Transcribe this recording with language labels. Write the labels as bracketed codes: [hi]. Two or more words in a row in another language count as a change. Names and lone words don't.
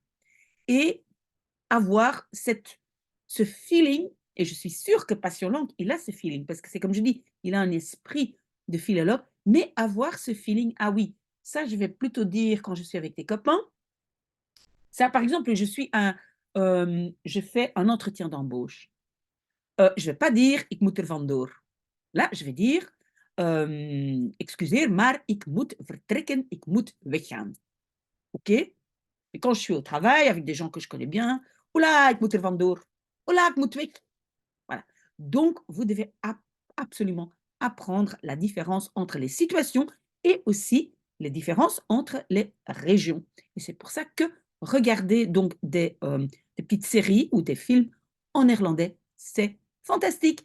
[fr] Et avoir ce feeling, et je suis sûre que Passion Langue, il a ce feeling, parce que c'est comme je dis, il a un esprit de philologue, mais avoir ce feeling, ah oui, ça je vais plutôt dire quand je suis avec des copains. Ça, par exemple, je fais un entretien d'embauche. Je ne vais pas dire [nl] ik moet er vandoor. [fr] Là, je vais dire [nl] excuseer, maar ik moet vertrekken, ik moet weggaan. [fr] OK? Et quand je suis au travail avec des gens que je connais bien, oula, [nl] ik moet er vandoor. Oula, ik moet weg. [fr] Voilà. Donc, vous devez absolument apprendre la différence entre les situations et aussi les différences entre les régions. Et c'est pour ça que regarder donc des petites séries ou des films en néerlandais, c'est fantastique.